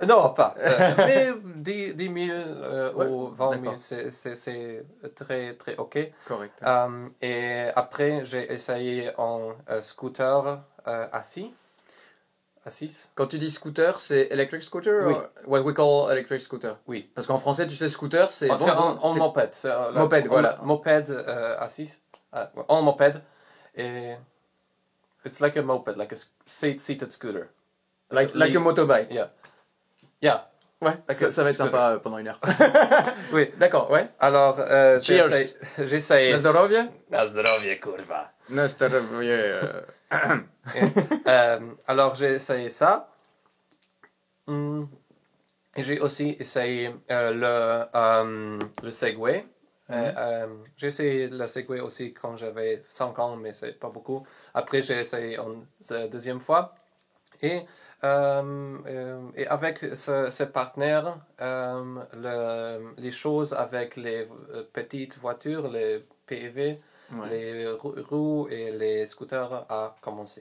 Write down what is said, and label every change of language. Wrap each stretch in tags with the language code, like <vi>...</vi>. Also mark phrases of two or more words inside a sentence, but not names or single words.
<fr>Non, pas. Mais 10 000 ou 20 000, d'accord. c'est très, très OK. Correct. Et après, j'ai essayé en scooter assis. Quand tu dis scooter, c'est</fr> <en>electric scooter?</en> <fr>Oui.</fr> <en>What we call electric scooter.</en> <fr>Oui. Parce qu'en français, tu sais, scooter, c'est... C'est en moped. Moped, voilà. Moped assis. En moped.</fr> <en>Et it's like a moped, like a seated scooter. Like a motorbike. Yeah.</en> <fr>Ouais,</fr> <en>Like</en> <fr>ça va être scooter. sympa pendant 1 heure. Oui. D'accord, ouais. Alors,</fr> <en>Cheers.</en> <fr>j'essaie.</fr> <pl>Na zdrowie? Na zdrowie, kurwa. Na zdrowie.</pl> <fr>Alors, j'ai essayé ça. Et j'ai aussi essayé le Segway. J'ai essayé le Segway aussi quand j'avais 5 ans, mais c'est pas beaucoup. Après, j'ai essayé une deuxième fois. Et avec ce partenaire, les choses avec les petites voitures, les PEV, les roues et les scooters a commencé.</fr>